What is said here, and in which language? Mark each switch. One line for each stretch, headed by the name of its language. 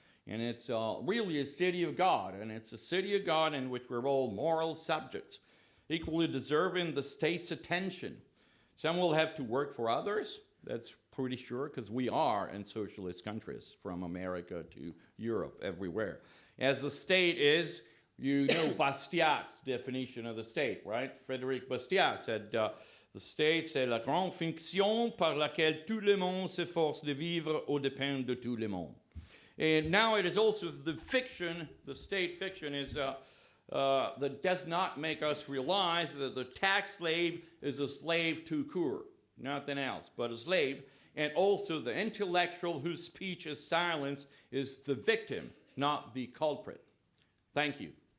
English: And it's really a city of God, and it's a city of God in which we're all moral subjects, equally deserving the state's attention. Some will have to work for others, that's pretty sure, because we are in socialist countries, from America to Europe, everywhere. As the state is, Bastiat's definition of the state, right? Frédéric Bastiat said, the state,
French: c'est la grande fiction par laquelle tout le monde s'efforce de vivre aux dépens de tout le monde.
English: And now it is also the fiction, the state fiction is that does not make us realize that the tax slave is a slave to cour, nothing else but a slave, and also the intellectual whose speech is silenced is the victim, not the culprit. Thank you.